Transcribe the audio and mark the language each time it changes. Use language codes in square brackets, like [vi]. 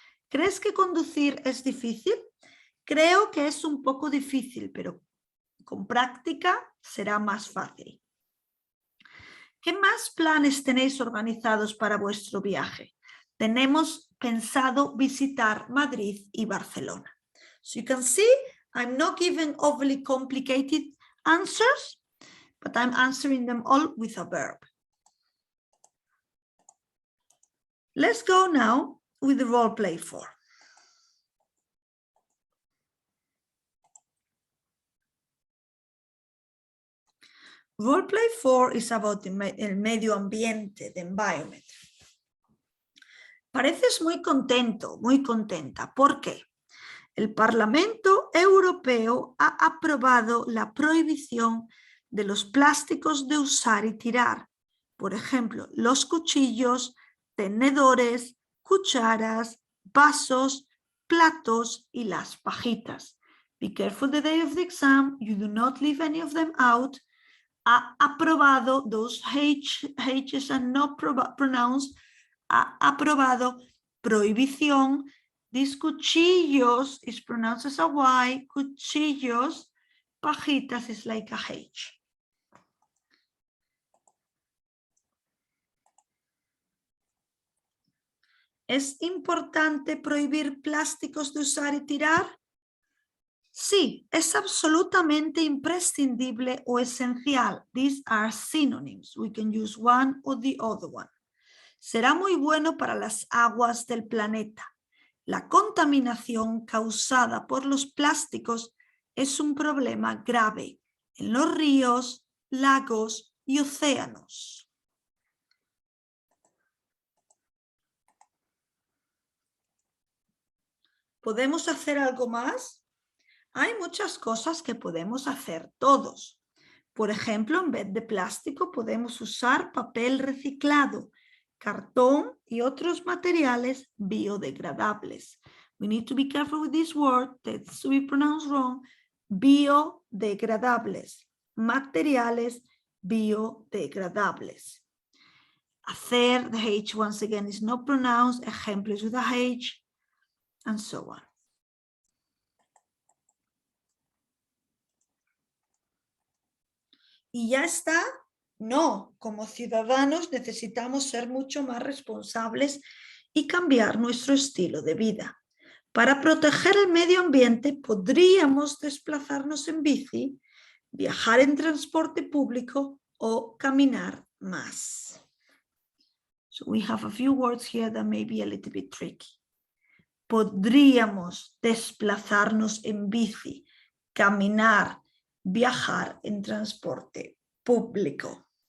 [es] ¿Crees que conducir es difícil? Creo que es un poco difícil, pero con práctica será más fácil. ¿Qué más planes tenéis organizados para vuestro viaje? Tenemos pensado visitar Madrid y Barcelona. [en] So you can see, I'm not giving overly complicated answers, but I'm answering them all with a verb. Let's go now with the role play 4. Role play 4 is about [es] el medio ambiente, [en] the environment. [es] Pareces muy contento, muy contenta. ¿Por qué? El Parlamento Europeo ha aprobado la prohibición de los plásticos de usar y tirar. Por ejemplo, los cuchillos, tenedores, cucharas, vasos, platos y las pajitas. [en] Be careful the day of the exam. You do not leave any of them out. [es] Ha aprobado, [en] those H's are not pronounced, [es] ha aprobado prohibición. [en] These cuchillos is pronounced as a Y, cuchillos, pajitas is like a H. [es] ¿Es importante prohibir plásticos de usar y tirar? Sí, es absolutamente imprescindible o esencial. [en] These are synonyms. We can use one or the other one. [es] Será muy bueno para las aguas del planeta. La contaminación causada por los plásticos es un problema grave en los ríos, lagos y océanos. ¿Podemos hacer algo más? Hay muchas cosas que podemos hacer todos. Por ejemplo, en vez de plástico podemos usar papel reciclado, cartón y otros materiales biodegradables. [en] We need to be careful with this word that's to be pronounced wrong. [es] Biodegradables, materiales biodegradables. [en] Hacer, the H once again is not pronounced, ejemplos with a H, and so on. [es] ¿Y ya está? No, como ciudadanos necesitamos ser mucho más responsables y cambiar nuestro estilo de vida. Para proteger el medio ambiente podríamos desplazarnos en bici, viajar en transporte público o caminar más. [en] So we have a few words here that may be a little bit tricky. [es] Podríamos desplazarnos en bici, caminar, viajar en transporte público.